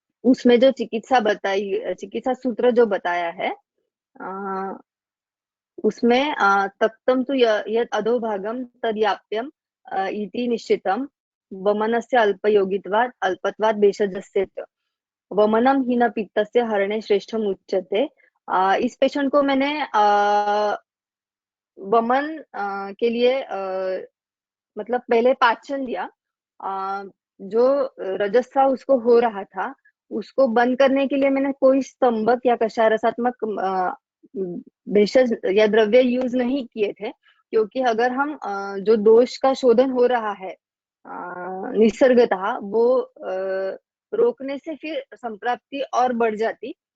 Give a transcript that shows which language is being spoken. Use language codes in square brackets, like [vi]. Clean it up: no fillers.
[hi] उसमें जो चिकित्सा सूत्र जो बताया है, [sa] उसमें तक्तं तु यत् अधोभागं तद्याप्यं इति निश्चितं वमनस्य अल्पयोगित्वात् अल्पत्वात् भेषजस्य च वमनम हीन पित्तस्य हरणे श्रेष्ठम उच्यते। [hi] इस पेशेंट को मैंने वमन के लिए मतलब पहले पाचन दिया। जो रजस्राव उसको हो रहा था उसको बंद करने के लिए मैंने कोई स्तंभक या कषाय रसात्मक भेषज या द्रव्य यूज नहीं किए थे, क्योंकि अगर हम जो दोष का शोधन हो रहा है निसर्गतः वो रोकने से फिर संप्राप्ति और बढ़ जाती।